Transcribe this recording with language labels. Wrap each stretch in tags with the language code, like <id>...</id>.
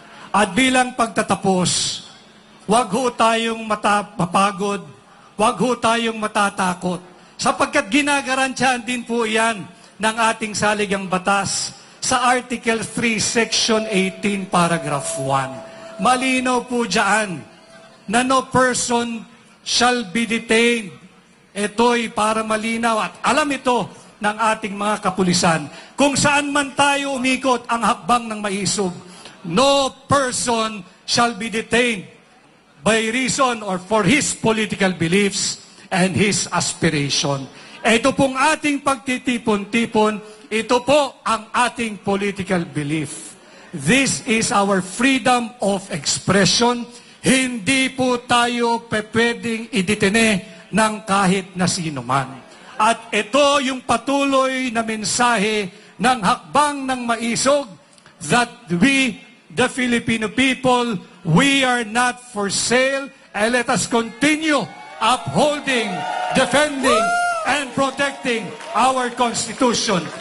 <tl>At bilang pagtatapos, wag ho tayong mapagod, wag ho tayong matatakot, sapagkat ginagarantiyan din po yan ng ating saligang batas sa Article 3, Section 18, Paragraph 1. Malinaw po dyan na</tl> <en>no person shall be detained.</en> <tl>Ito'y para malinaw at alam ito ng ating mga kapulisan. Kung saan man tayo umikot ang hakbang ng maisog,</tl> <en>no person shall be detained by reason or for his political beliefs and his aspiration.</en> <tl>Ito pong ating pagtitipon-tipon, ito po ang ating political belief.</tl> <en>This is our freedom of expression.</en> <tl>Hindi po tayo pwedeng idetene ng kahit na sino man. At ito yung patuloy na mensahe ng hakbang ng maisog</tl> <en>that we, the Filipino people, we are not for sale, and let us continue upholding, defending, and protecting our Constitution.</en>